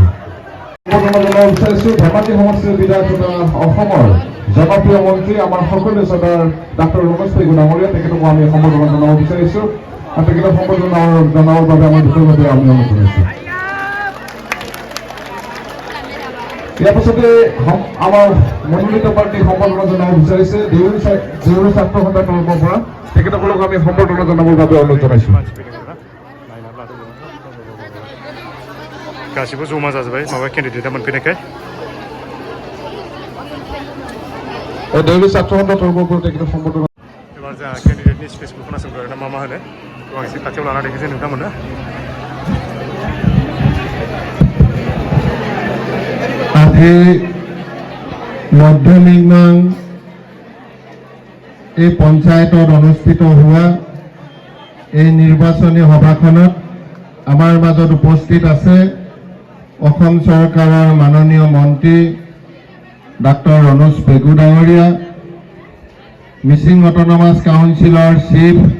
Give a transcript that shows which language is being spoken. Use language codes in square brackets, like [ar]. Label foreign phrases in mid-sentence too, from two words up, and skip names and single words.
[as] সম্বৰ্ধনা জনাব বিচাৰিছোঁ ধেমাজি সমষ্টিৰ বিধায়ক তথা অসমৰ জনপ্ৰিয় মন্ত্ৰী আমাৰ সকলোৱে শ্ৰদ্ধাৰ ডাক্তৰ ৰমেশ পেগু ডাঙৰীয়া তেখেতকো আমি সম্বৰ্ধনা জনাব বিচাৰিছোঁ আৰু তেখেতক সম্বৰ্ধনা জনাবৰ বাবে আমাৰ বিষয়ববীয়াক আমি অনুৰোধ জনাইছোঁ। ইয়াৰ পাছতে আমাৰ মনোনীত পাৰ্টি সম্বৰ্ধনা জনাব বিচাৰিছে দেউৰী ছাত্ৰ সন্থাৰ তৰফৰ পৰা তেখেতসকলক আমি সম্বৰ্ধনা জনাবৰ বাবে অনুৰোধ জনাইছোঁ। [brx] गासिबो जमा जाजोब्बाय माबा केन्डिडेटआ मोनफैनायखाय [as] देउৰী ছাত্ৰ সন্থাৰ তৰফৰ পৰা তেখেতক সম্বৰ্ধনা [brx] एबार जोंहा केन्डिडेटनि स्पिचखौ खोनासंदो आरोना मा होनो आं एसे खाथियाव लाना देखायसै नोंथांमोननो [as] আজি মধ্যনিম্নাং এই পঞ্চায়তত অনুষ্ঠিত হোৱা এই নিৰ্বাচনী সভাখনত আমাৰ মাজত উপস্থিত আছে অসম চৰকাৰৰ মাননীয় মন্ত্ৰী ডাক্তৰ ৰণোজ পেগু ডাঙৰীয়া মিচিং অট'নমাছ কাউন্সিলৰ চিফ